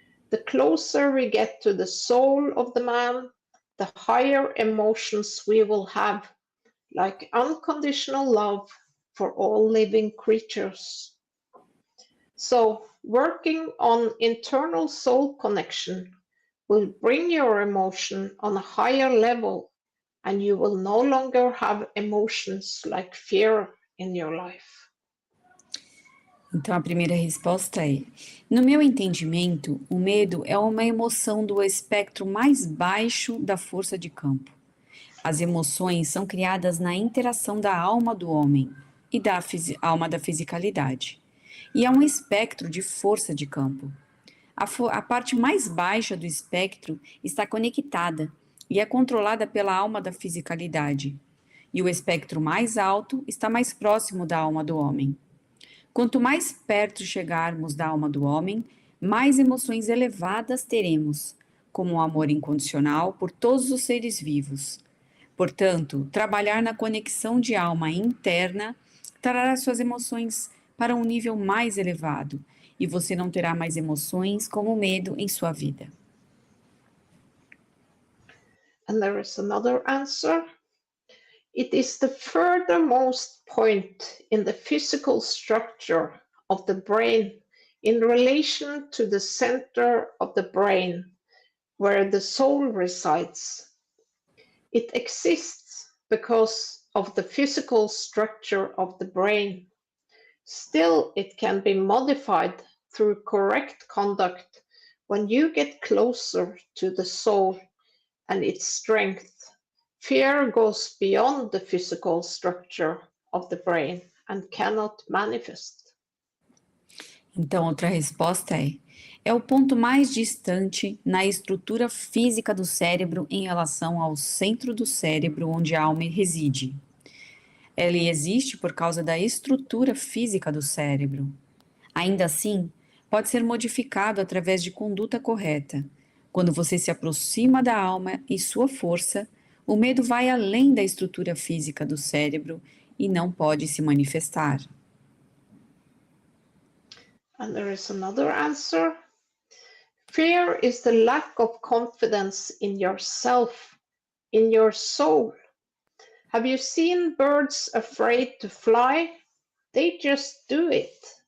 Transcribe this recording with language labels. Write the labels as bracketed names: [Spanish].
[English] The closer we get to the soul of the man, the higher emotions we will have, like unconditional love for all living creatures. So, working on internal soul connection will bring your emotion on a higher level, and you will no longer have emotions like fear in your life. [Portuguese] Então, a primeira resposta é: no meu entendimento, o medo é uma emoção do espectro mais baixo da força de campo. As emoções são criadas na interação da alma do homem e da alma da fisicalidade. E é um espectro de força de campo. A parte mais baixa do espectro está conectada e é controlada pela alma da fisicalidade. E o espectro mais alto está mais próximo da alma do homem. Quanto mais perto chegarmos da alma do homem, mais emoções elevadas teremos, como o amor incondicional por todos os seres vivos. Portanto, trabalhar na conexão de alma interna trará suas emoções para um nível mais elevado, e você não terá mais emoções como medo em sua vida. [English] And there is another answer. It is the furthermost point in the physical structure of the brain in relation to the center of the brain, where the soul resides. It exists because of the physical structure of the brain. Still, it can be modified through correct conduct when you get closer to the soul and its strength. Fear goes beyond the physical structure of the brain and cannot manifest. [Portuguese] Então, outra resposta é o ponto mais distante na estrutura física do cérebro em relação ao centro do cérebro onde a alma reside. Ela existe por causa da estrutura física do cérebro. Ainda assim, pode ser modificado através de conduta correta. Quando você se aproxima da alma e sua força, o medo vai além da estrutura física do cérebro e não pode se manifestar. [English] And there is another answer. Fear is the lack of confidence in yourself, in your soul. Have you seen birds afraid to fly? They just do it.